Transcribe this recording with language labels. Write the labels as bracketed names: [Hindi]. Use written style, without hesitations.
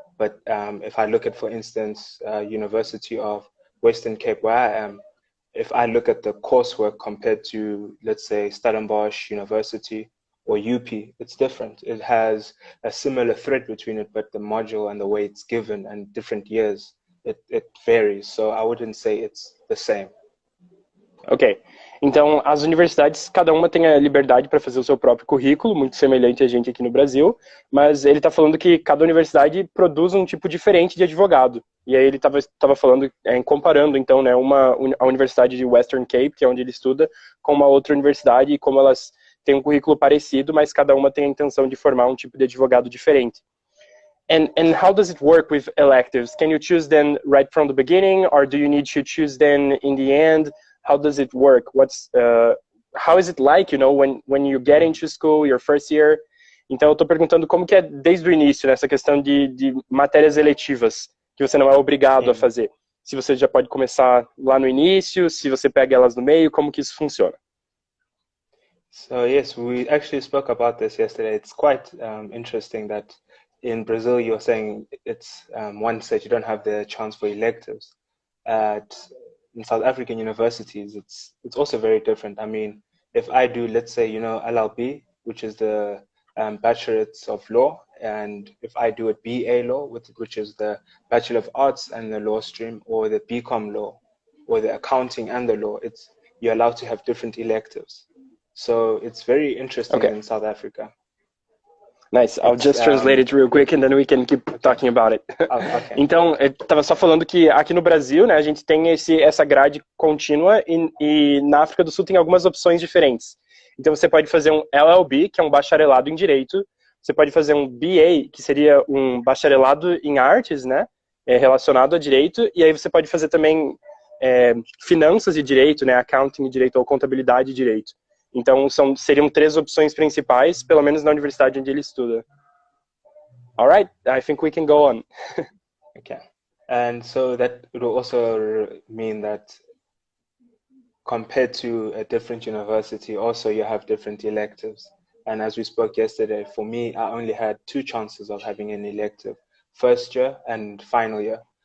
[English] But if I look at, for instance, University of Western Cape, where I am, if I look at the coursework compared to, let's say, Stellenbosch University or UP, it's different. It has a similar thread between it, but the module and the way it's given and different years, it varies. So I wouldn't say it's the same. Ok. [Portuguese] Então, as universidades, cada uma tem a liberdade para fazer o seu próprio currículo, muito semelhante a gente aqui no Brasil, mas ele está falando que cada universidade produz um tipo diferente de advogado. E aí ele estava falando, comparando, então, né, a Universidade de Western Cape, que é onde ele estuda, com uma outra universidade, e como elas têm um currículo parecido, mas cada uma tem a intenção de formar um tipo de advogado diferente. [English] And how does it work with electives? Can you choose them right from the beginning, or do you need to choose them in the end? How does it work? How is it like, when you get into school, your first year? [Portuguese] Então, eu estou perguntando como que é desde o início, nessa questão de matérias eletivas, que você não é obrigado a fazer. Se você já pode começar lá no início, se você pega elas no meio, como que isso funciona? [English] So yes, we actually spoke about this yesterday. It's quite interesting that in Brazil, you're saying it's one stage you don't have the chance for electives. In South African universities, it's also very different. I mean, if I do, let's say, LLB, which is the Bachelorate of Law, and if I do a BA Law, which is the Bachelor of Arts and the Law stream, or the BCom Law, or the Accounting and the Law, you're allowed to have different electives. So it's very interesting in South Africa. Nice. I'll just translate it real quick and then we can keep talking about it. Okay. [Portuguese] Então, eu estava só falando que aqui no Brasil, né, a gente tem essa grade contínua e na África do Sul tem algumas opções diferentes. Então, você pode fazer um LLB, que é um bacharelado em Direito. Você pode fazer um BA, que seria um bacharelado em Artes, né, relacionado a Direito. E aí você pode fazer também Finanças e Direito, né, Accounting e Direito ou Contabilidade e Direito. Então, seriam 3 opções principais, pelo menos na universidade onde ele estuda. [English] All right, I think we can go on. Okay. And so that would also mean that compared to a different university, also you have different electives. And as we spoke yesterday, for me, I only had 2 chances of having an elective: first year and final year.